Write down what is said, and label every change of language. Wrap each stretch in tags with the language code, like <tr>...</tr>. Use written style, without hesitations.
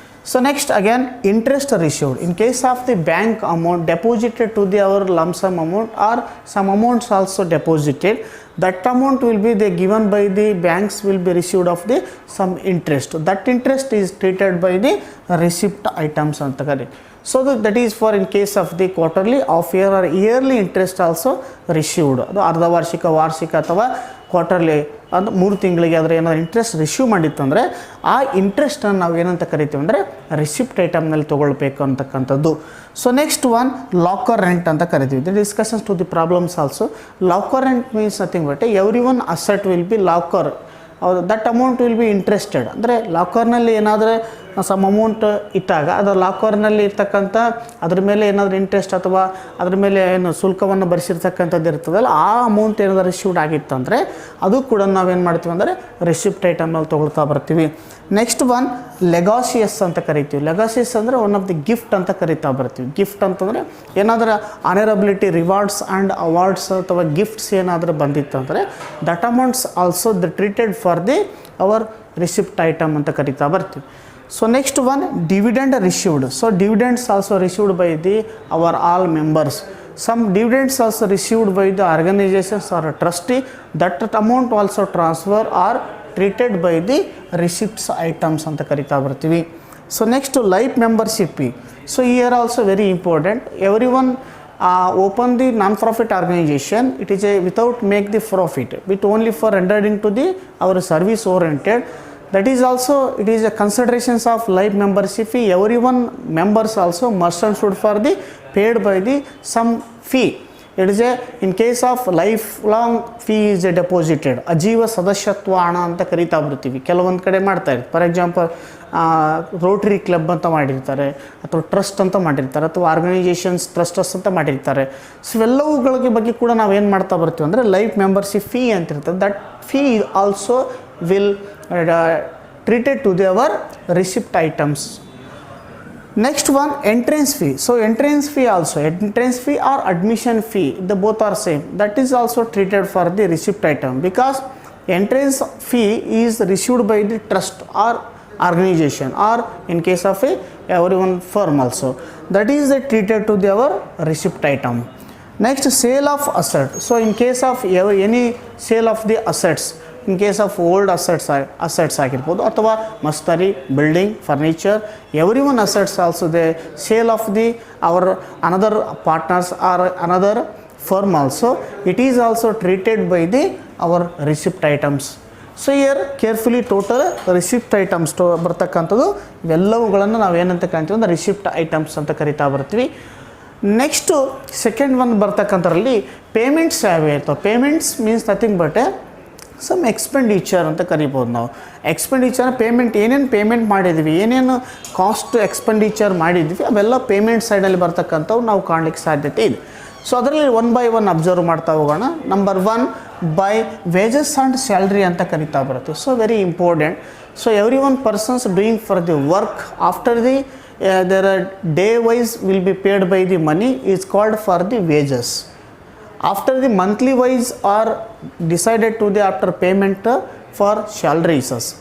<en>So next again, interest received. In case of the bank amount deposited to the our lump sum amount or some amounts also deposited, that amount will be the given by the banks will be received of the some interest. That interest is treated by the receipt items</en> <kn>anta kare.</kn> <en>So that is for in case of the quarterly, half year or yearly interest also received.</en> <kn>ಅದು ಅರ್ಧ ವಾರ್ಷಿಕ, ವಾರ್ಷಿಕ ಅಥವಾ quarterly ಅದು 3 ತಿಂಗಳಿಗೆ ಅದರ ಏನಾದ್ರು interest receive ಮಾಡಿತ್ತಂದರೆ ಆ ಇಂಟ್ರೆಸ್ಟನ್ನು ನಾವು ಏನಂತ ಕರಿತೀವಿ ಅಂದರೆ ರಿಸಿಪ್ಟ್ ಐಟಮ್ನಲ್ಲಿ ತೊಗೊಳ್ಬೇಕು ಅಂತಕ್ಕಂಥದ್ದು.</kn> <en>so next one locker rent</en> <kn>ಅಂತ ಕರಿತೀವಿ.</kn> <en>The discussions to the problems also. Locker rent means nothing but every one asset will be locker, that amount will be interested.</en> <kn>ಅಂದರೆ ಲಾಕರ್ನಲ್ಲಿ ಏನಾದರೂ ಸಮ್ ಅಮೌಂಟ್ ಇಟ್ಟಾಗ ಅದು ಲಾಕರ್ನಲ್ಲಿ ಇರ್ತಕ್ಕಂಥ ಅದ್ರ ಮೇಲೆ ಏನಾದರೂ ಇಂಟ್ರೆಸ್ಟ್ ಅಥವಾ ಅದ್ರ ಮೇಲೆ ಏನು ಶುಲ್ಕವನ್ನು ಭರಿಸಿರ್ತಕ್ಕಂಥದ್ದು ಇರ್ತದಲ್ಲ, ಆ ಅಮೌಂಟ್ ಏನಾದರೂ ರಿಸೀವ್ಡ್ ಆಗಿತ್ತಂದರೆ ಅದು ಕೂಡ ನಾವೇನು ಮಾಡ್ತೀವಿ ಅಂದರೆ ರಿಸಿಪ್ಟ್ ಐಟಮ್ನಲ್ಲಿ ತೊಗೊಳ್ತಾ ಬರ್ತೀವಿ. ನೆಕ್ಸ್ಟ್ ಒನ್ ಲೆಗಾಸಿಯಸ್ ಅಂತ ಕರಿತೀವಿ. ಲೆಗಾಸಿಯಸ್ ಅಂದರೆ</kn> <en>one of the gift</en> <kn>ಅಂತ ಕರಿತಾ ಬರ್ತೀವಿ. ಗಿಫ್ಟ್ ಅಂತಂದರೆ ಏನಾದರೂ ಆನರಬಿಲಿಟಿ ರಿವಾರ್ಡ್ಸ್ ಆ್ಯಂಡ್ ಅವಾರ್ಡ್ಸ್ ಅಥವಾ ಗಿಫ್ಟ್ಸ್ ಏನಾದರೂ ಬಂದಿತ್ತಂದರೆ</kn> <en>that amounts also the treated for the our receipt item</en> <kn>ಅಂತ ಕರಿತಾ ಬರ್ತೀವಿ.</kn> <en>So next one, dividend received. So dividends also received by the our all members. Some dividends also received by the organizations or a trustee. That amount also transfer or treated by the receipts items</en> <kn>anta karita bartivi.</kn> <en>So next to life membership fee. So here also very important. Everyone open the non-profit organization. It is a without make the profit, but only for rendered into the our service oriented. That is also it is a considerations of life membership fee. Everyone members also must and should for the paid by the some fee. It is a in case of lifelong fee is a deposited.</en> <kn>ಅಜೀವ ಸದಸ್ಯತ್ವ ಹಣ ಅಂತ ಕರಿತಾ ಬರ್ತೀವಿ. ಕೆಲವೊಂದು ಕಡೆ ಮಾಡ್ತಾರೆ.</kn> <en>for example</en> <kn>Rotary club ಅಂತ ಮಾಡಿರ್ತಾರೆ, ಅಥವಾ ಟ್ರಸ್ಟ್ ಅಂತ ಮಾಡಿರ್ತಾರೆ, ಅಥವಾ ಆರ್ಗನೈಜೇಷನ್ಸ್ ಟ್ರಸ್ಟಸ್ ಅಂತ ಮಾಡಿರ್ತಾರೆ. ಸೊ ಇವೆಲ್ಲವುಗಳ ಬಗ್ಗೆ ಕೂಡ ನಾವೇನು ಮಾಡ್ತಾ ಬರ್ತೀವಿ ಅಂದರೆ ಲೈಫ್ ಮೆಂಬರ್ಶಿಪ್ ಫೀ ಅಂತ ಇರ್ತದೆ.</kn> <en>That fee also will treated to our receipt items. Next one, entrance fee. So entrance fee also, entrance fee or admission fee, the both are same. That is also treated for the receipt item, because entrance fee is received by the trust or organization, or in case of a everyone firm also, that is treated to our receipt item. Next, sale of asset. So in case of any sale of the assets, in case of old assets</en> <kn>ಆಗಿರ್ಬೋದು ಅಥವಾ</kn> <en>ಮಸ್ಟರಿ, building, furniture, every one assets also the sale of the our another partners or another firm also, it is also treated by the our receipt items.</en> <kn>So here carefully total receipt items ಬರ್ತಕ್ಕಂಥದ್ದು ಇವೆಲ್ಲವುಗಳನ್ನು ನಾವು ಏನಂತ ಕರಿತೀವಿ ಅಂದರೆ receipt items ಅಂತ ಕರಿತಾ ಬರ್ತೀವಿ. Next second one ಬರ್ತಕ್ಕಂಥದ್ರಲ್ಲಿ payments ಯಾವೇ ಇರ್ತವೆ.</kn> <en>payments means nothing but some expenditure</en> <kn>ಅಂತ ಕರಿಬೋದು ನಾವು. ಎಕ್ಸ್ಪೆಂಡಿಚರ್ ಪೇಮೆಂಟ್ ಏನೇನು ಪೇಮೆಂಟ್ ಮಾಡಿದ್ವಿ, ಏನೇನು ಕಾಸ್ಟ್ ಎಕ್ಸ್ಪೆಂಡಿಚರ್ ಮಾಡಿದ್ವಿ, ಅವೆಲ್ಲ ಪೇಮೆಂಟ್ ಸೈಡಲ್ಲಿ ಬರ್ತಕ್ಕಂಥವು ನಾವು ಕಾಣಲಿಕ್ಕೆ ಸಾಧ್ಯತೆ ಇದೆ. ಸೊ ಅದರಲ್ಲಿ ಒನ್ ಬೈ ಒನ್ ಅಬ್ಸರ್ವ್ ಮಾಡ್ತಾ ಹೋಗೋಣ. Number one, by wages and salary ಅಂತ ಕರಿತಾ ಬರುತ್ತೆ.</kn> <en>So very important. So every one persons doing for the work after the their day wise will be paid by the money is called for the wages. After the monthly wise are decided to the after payment for salaries.</en>